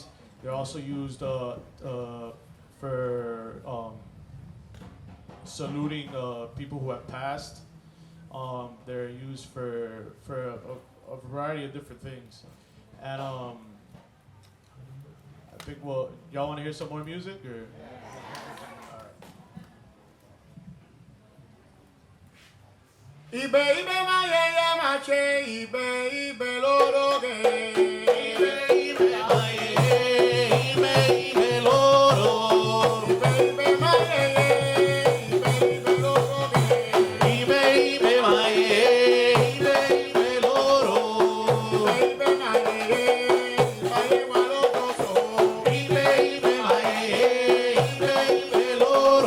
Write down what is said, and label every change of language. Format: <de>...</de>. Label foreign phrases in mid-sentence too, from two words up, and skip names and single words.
<en>They're also used for saluting people who have passed. They're used for a variety of different things. And I think, well, y'all want to hear some more music? Or?</en> <yo>Ibe ibe ma ye ye ma che ibe ibe loro ge. Ibe ibe ma ye ibe ibe loro. Ibe ibe ma ye ibe ibe loro ge. Ibe ibe ma ye ibe ibe loro. Ibe ibe ma ye ibe wa loro so. Ibe ibe ma ye ibe ibe loro.</yo>